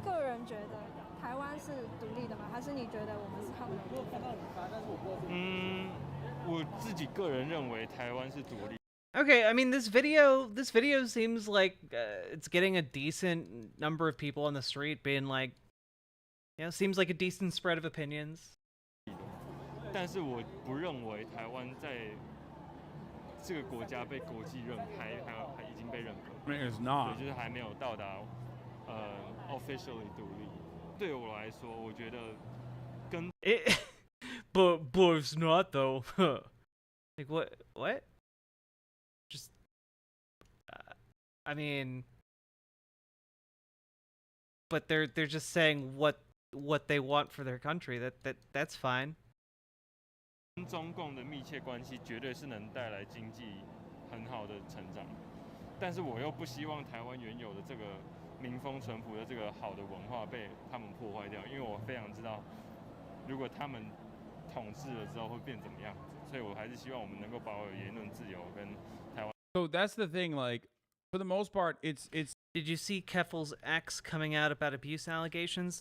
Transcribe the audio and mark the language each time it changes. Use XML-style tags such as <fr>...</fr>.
<zh>个人觉得台湾是独立的吗？还是你觉得我们是他们的部分？我自己个人认为台湾是独立。</zh> <en>Okay, I mean this video seems like it's getting a decent number of people on the street being like, you know, seems like a decent spread of opinions.</en> <zh>但是我不认为台湾在这个国家被国际认还已经被认可。</zh> <en>It's not.</en> <zh>对，就是还没有到达officially 独立。对我来说，我觉得跟</zh> <en>but it's not though. Like what? Just I mean, but they're just saying what they want for their country. That's fine.</en> <zh>跟中共的密切关系绝对是能带来经济很好的成长，但是我又不希望台湾原有的这个民风淳朴的这个好的文化被他们破坏掉，因为我非常知道，如果他们统治了之后会变怎么样子，所以我还是希望我们能够保有言论自由跟台湾。</zh> <en>So that's the thing, like, for the most part, it's. Did you see Keffel's ex coming out about abuse allegations?</en>